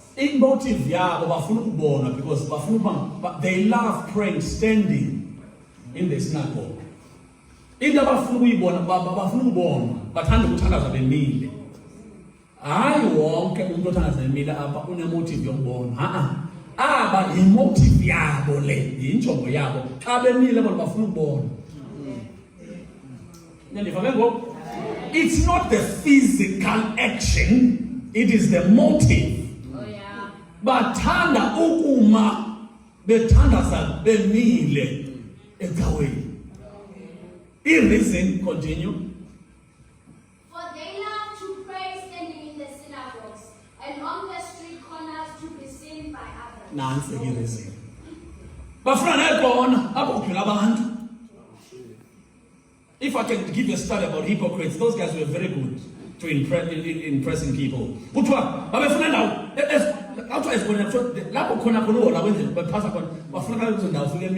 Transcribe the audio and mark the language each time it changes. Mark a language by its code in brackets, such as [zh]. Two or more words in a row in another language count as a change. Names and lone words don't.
[en] Motive [xh] yabo bafuna ukubona [en] because they love praying standing in the synagogue. [xh] Into abafuna ukuyibona bafuna ukubona, bathanda ukuthandaza bemile. Hayi wonke umuntu othandaza emile apha unemotive yokubona. Aba imotive yabo le, injongo yabo. Xa bemile bona bafuna ukubona. [en] It's not the physical action, it is the motive. Oh yeah. [xh] Bathanda ukuma bethandaza bemile ecaweni. [en] Reason, continue. For they love to pray standing in the synagogues and on the street corners to be seen by others. [xh] Nansi reason. Bafuna nebona abophela abantu. [en] If I can give you a study about hypocrites, those guys were very good to impressing people. [xh] Kuthiwa babefuna ndawo lapho khona khona wenze baphatha khona bafuna kalezo ndawo